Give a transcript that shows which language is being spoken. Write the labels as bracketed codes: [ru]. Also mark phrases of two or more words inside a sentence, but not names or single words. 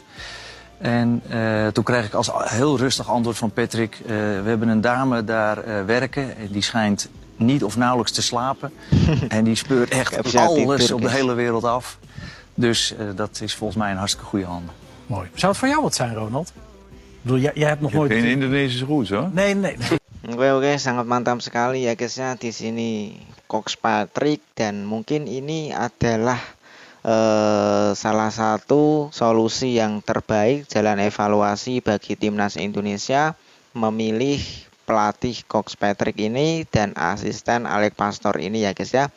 [nl] En toen kreeg ik als heel rustig antwoord van Patrick, we hebben een dame daar werken, die schijnt niet of nauwelijks te slapen. En die speurt echt alles op de hele wereld af. Dus dat is volgens mij een hartstikke goede handen. Mooi. Zou het voor jou wat zijn, Ronald? Ik bedoel, jij hebt nog nooit... Geen Indonesische roots hoor. Nee. [id] Oke, sangat mantap sekali ya guys ya. Di sini Coach Patrick dan mungkin ini adalah salah satu solusi yang terbaik, jalan evaluasi bagi timnas Indonesia memilih pelatih Coach Patrick ini dan asisten Alex Pastoor ini ya guys ya.